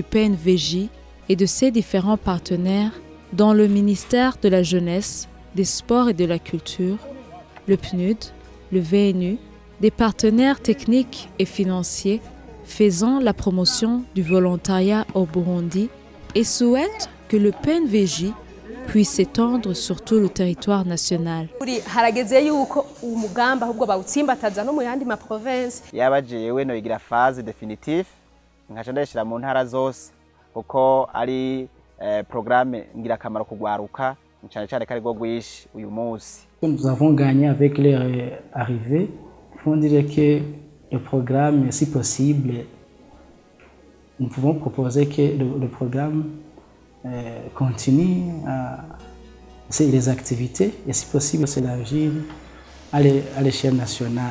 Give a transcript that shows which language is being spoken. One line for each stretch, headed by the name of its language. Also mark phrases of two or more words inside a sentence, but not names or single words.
French: PNVJ et de ses différents partenaires dont le ministère de la Jeunesse, des Sports et de la Culture, le PNUD, le VNU, des partenaires techniques et financiers faisant la promotion du volontariat au Burundi et souhaitent que le PNVJ puisse s'étendre sur tout le territoire national.
Rundi: Yaba jewe noyigira
French: phase définitive
Rundi: nkaca ndayishira mu ntara zose kuko ari programme ngirakamaro kugwaruka cyane cyane kari go gwishi uyu munsi.
French: Nous avons gagné avec leur arrivée. Il faut dire que le programme, si possible, nous pouvons proposer que le programme continue les activités et si possible s'élargir à l'échelle nationale.